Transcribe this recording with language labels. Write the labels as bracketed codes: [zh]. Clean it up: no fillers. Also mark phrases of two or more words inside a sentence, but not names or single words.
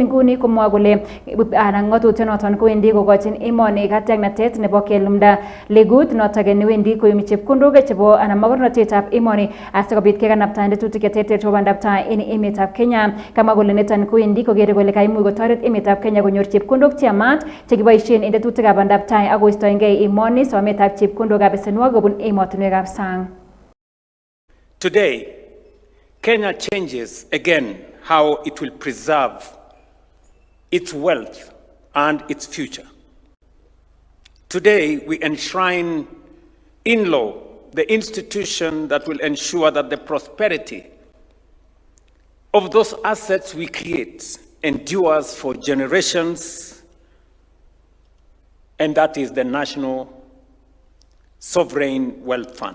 [kln] nguni komwa kole ngatutiet noton kowendi kokochin emoni katyaknatet nebo kelumda legut noton newendi koyumi chepkondok chebo anan mokornotetab emoni asikobit kekanapta tetutik cheterter chebo bandab tai en emetab Kenya kama kole niton kowendi kokere kole kaimuch kotoret emetab Kenya konyor chepkondok cheyamat chekiboisien en tetutikab bandab tai ak koistoengei emoni sometab chepkondokab besenwogik kobun emotinwekab sang. [en] Today, Kenya changes again how it will preserve its wealth and its future. Today, we enshrine in law the institution that will ensure that the prosperity of those assets we create endures for generations, and that is the National Sovereign Wealth Fund.